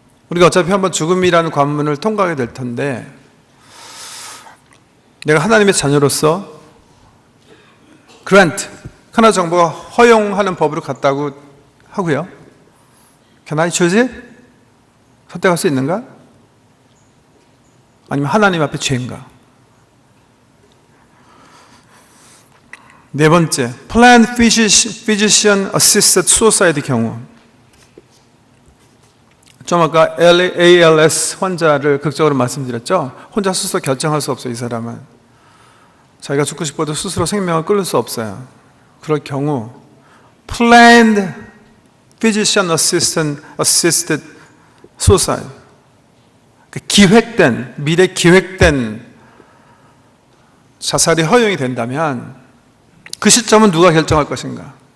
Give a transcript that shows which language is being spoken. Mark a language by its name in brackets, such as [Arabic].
[Korean] 우리가 어차피 한번 죽음이라는 관문을 통과하게 될 텐데, 내가 하나님의 자녀로서 하나 정부가 허용하는 법으로 갔다고 하고요. [English] Can I choose it? [Korean] 선택할 수 있는가? 아니면 하나님 앞에 죄인가? 네 번째, Planned Physician Assisted Suicide 경우. 좀 아까 ALS 환자를 극적으로 말씀드렸죠. 혼자 스스로 결정할 수 없어요, 이 사람은. 자기가 죽고 싶어도 스스로 생명을 끊을 수 없어요. 그럴 경우 planned physician assisted suicide, 기획된, 미래 기획된 자살이 허용이 된다면 그 시점은 누가 결정할 것인가?